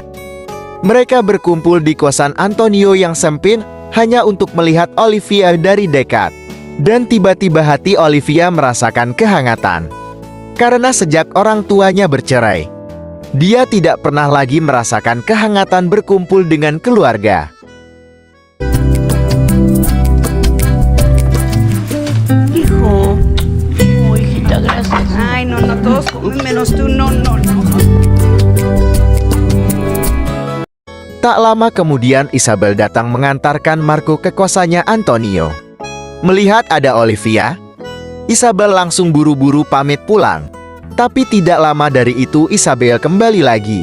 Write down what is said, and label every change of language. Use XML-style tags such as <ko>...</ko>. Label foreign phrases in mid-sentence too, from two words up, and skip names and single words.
<id>Mereka berkumpul di kosan Antonio yang sempit hanya untuk melihat Olivia dari dekat. Dan tiba-tiba hati Olivia merasakan kehangatan. Karena sejak orang tuanya bercerai, dia tidak pernah lagi merasakan kehangatan berkumpul dengan keluarga.</id> <es>Hijo. Oh, hijita, gracias. Ay, no, no, todos comen menos tú. No, no, no.</es> <id>Tak lama kemudian Isabel datang mengantarkan Marco ke kosannya Antonio. Melihat ada Olivia, Isabel langsung buru-buru pamit pulang. Tapi tidak lama dari itu Isabel kembali lagi.</id>